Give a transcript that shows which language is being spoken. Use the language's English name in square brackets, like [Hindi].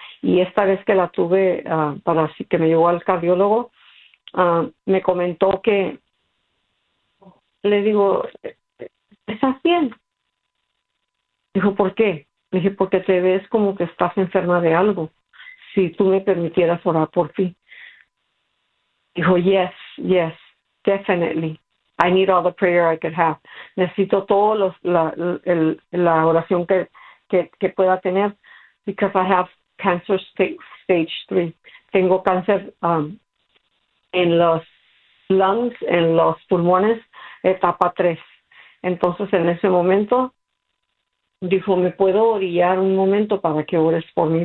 [Spanish] Y esta vez que la tuve, para que me llevó al cardiólogo, me comentó que, le digo, ¿estás bien? Dijo, ¿por qué? Le dije, porque te ves como que estás enferma de algo, si tú me permitieras orar por ti. [English] Dijo, yes, yes, definitely. I need all the prayer I could have. [Spanish] Necesito toda la oración que pueda tener, [English] because I have cancer stage 3. [Spanish] Tengo cáncer en los lungs, en los pulmones, etapa 3. Entonces, en ese momento, dijo, ¿me puedo orillar un momento para que ores por mí?